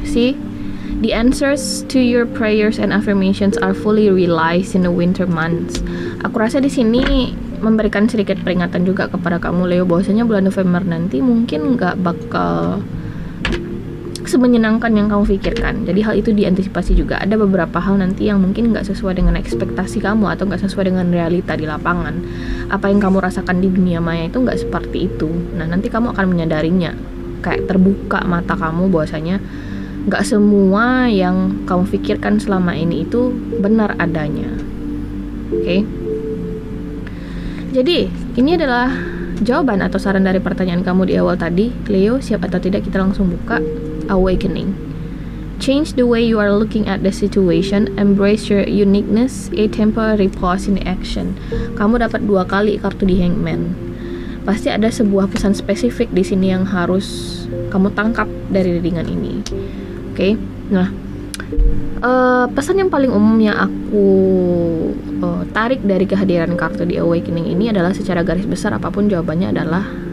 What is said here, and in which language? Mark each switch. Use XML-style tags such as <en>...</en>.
<en>See, the answers to your prayers and affirmations are fully realized in the winter months.</en> <id>Aku rasa di sini memberikan sedikit peringatan juga kepada kamu Leo, bahwasanya bulan November nanti mungkin nggak bakal semenyenangkan yang kamu pikirkan. Jadi hal itu diantisipasi juga. Ada beberapa hal nanti yang mungkin nggak sesuai dengan ekspektasi kamu atau nggak sesuai dengan realita di lapangan. Apa yang kamu rasakan di dunia maya itu nggak seperti itu. Nah, nanti kamu akan menyadarinya. Kayak terbuka mata kamu bahwasanya nggak semua yang kamu pikirkan selama ini itu benar adanya. Oke? Jadi ini adalah jawaban atau saran dari pertanyaan kamu di awal tadi, Leo. Siap atau tidak, kita langsung buka.</id> <en>Awakening. Change the way you are looking at the situation. Embrace your uniqueness. A temporary pause in action.</en> <id>Kamu dapat 2 kali kartu di Hangman. Pasti ada sebuah pesan spesifik di sini yang harus kamu tangkap dari readingan ini. Oke? Nah, pesan yang paling umum yang aku tarik dari kehadiran kartu di Awakening ini adalah secara garis besar apapun jawabannya adalah</id>